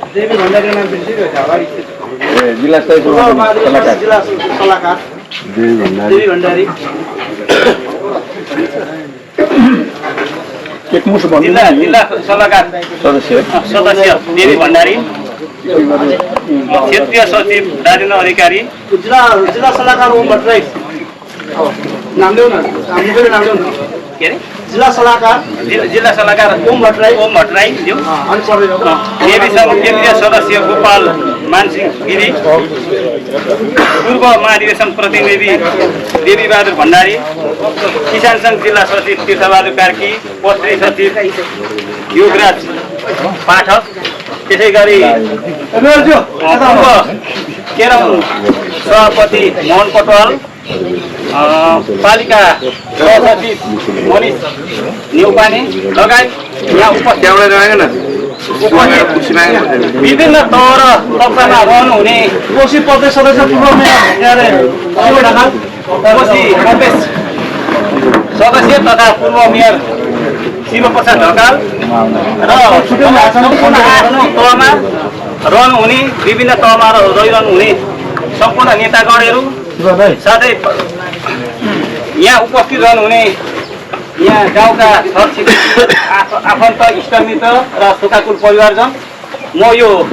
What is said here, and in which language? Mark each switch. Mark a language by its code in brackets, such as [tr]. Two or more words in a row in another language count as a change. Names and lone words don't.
[ne] जिल्ला सल्लाहकार देवी भण्डारी, जिल्ला सल्लाहकार सदस्य देवी भण्डारी, क्षेत्रीय सचिव राजेन्द्र अधिकारी, जिल्ला सल्लाहकार ओम भट्टराई नाम देऊ न, के अरे जिल्ला सल्लाहकार ओम भट्टराई ज्यू, केन्द्रीय सदस्य गोपाल मानसिंह गिरी, पूर्व महाधिवेशन प्रतिनिधि देवीबहादुर भण्डारी, किसान सङ्घ जिल्ला सचिव तीर्थबहादुर कार्की, पत्री सचिव योगराज पाठक, त्यसै गरी पूर्व केरम सभापति मोहन कटवाल, पालिका सहसचिव मनिष नेउपाने लगायत यहाँ उपस्थित विभिन्न तह र तबकामा रहनुहुने कोशी प्रदेश सदस्य पूर्व मेयर कोशी प्रदेश सदस्य तथा पूर्व मेयर शिवप्रसाद ढकाल र सम्पूर्ण आफ्नो तहमा रहनुहुने विभिन्न तहमा रहिरहनुहुने सम्पूर्ण नेतागणहरू साथै यहाँ उपस्थित रहनुहुने यहाँ गाउँका छरछिमेकी आफन्त इष्टमित्र र शोकाकुल परिवारजन, म यो